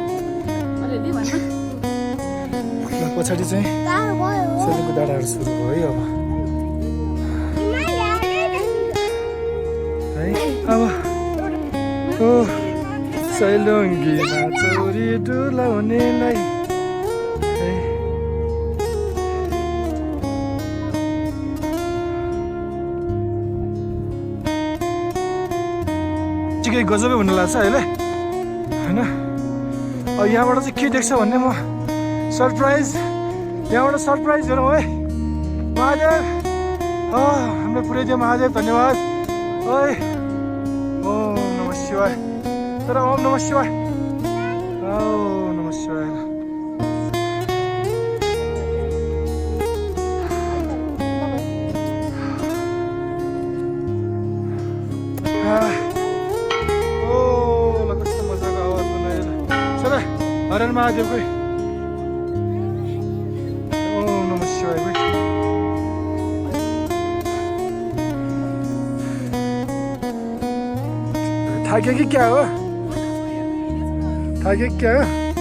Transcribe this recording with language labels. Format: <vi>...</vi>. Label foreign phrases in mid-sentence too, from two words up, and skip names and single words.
<ne>पछाडि चाहिँ सेलुङको डाँडाहरू सुरु भयो है अब ओ सैलुङ्गीमा चौरी डुलाउनेलाई चिकै गजबै हुन लाग्छ अहिले होइन। अब यहाँबाट चाहिँ के देख्छ भन्ने म सरप्राइज यहाँबाट सरप्राइज हेरौँ है। महादेव हामीलाई पुऱ्याइदियो महादेव धन्यवाद है।</ne> <sa>ओम नमः शिवाय तर ओम नमः शिवाय ओम नमः शिवाय।</sa> <ne>कस्तो मजाको आवाज बनाएर सबै हरण महादेव कोही</ne> <sa>ओम नमः शिवाय</sa> <ne>कोही थाक्यो कि क्या हो थाक्यो क्या हो।</ne>